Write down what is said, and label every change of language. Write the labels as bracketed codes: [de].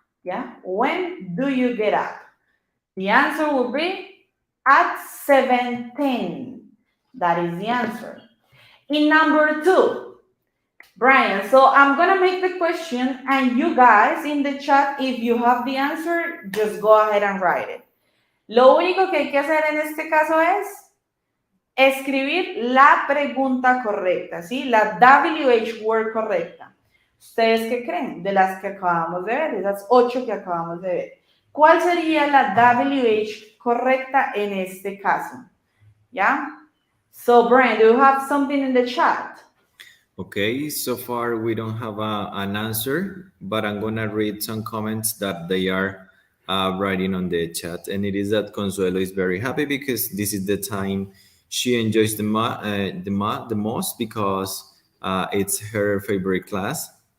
[en] Yeah, when do you get up? The answer would be at 7:10. That is the answer. In number 2, Brian, so I'm gonna make the question and you guys in the chat, if you have the answer, just go ahead and write it. [es] Lo único que hay que hacer en este caso es escribir la pregunta correcta, ¿sí? La WH word correcta. ¿Ustedes qué creen? De las que acabamos de ver, esas 8 que acabamos de ver. ¿Cuál sería la WH correcta en este caso? ¿Ya? [en] So, Brian, do you have something in the chat? Okay, so far we don't have an answer, but I'm gonna read some comments that they are writing on the chat. And it is that Consuelo is very happy because this is the time she enjoys the most because it's her favorite class.